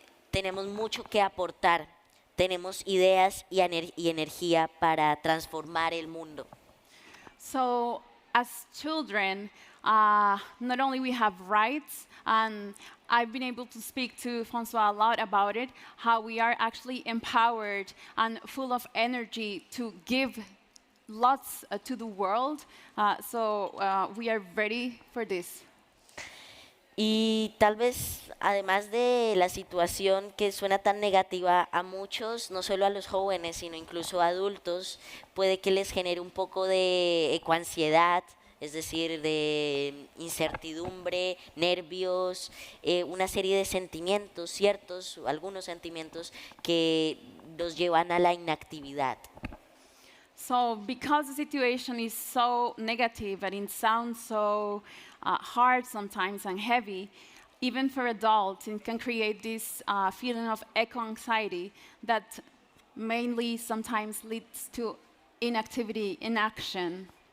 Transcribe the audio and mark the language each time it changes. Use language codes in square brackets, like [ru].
[es] Tenemos mucho que aportar, tenemos ideas y energía para transformar el mundo. [en] So, as children, not only we have rights, and I've been able to speak to François a lot about it, how we are actually empowered and full of energy to give lots to the world. So we are ready for this. [es] Y tal vez, además de la situación que suena tan negativa a muchos, no solo a los jóvenes, sino incluso a adultos, puede que les genere un poco de ecoansiedad, es decir, de incertidumbre, nervios, una serie de sentimientos, ciertos, algunos sentimientos que los llevan a la inactividad. [en] So because the situation is so negative and it sounds so hard sometimes and heavy, even for adults, it can create this feeling of eco-anxiety that mainly sometimes leads to inactivity, inaction.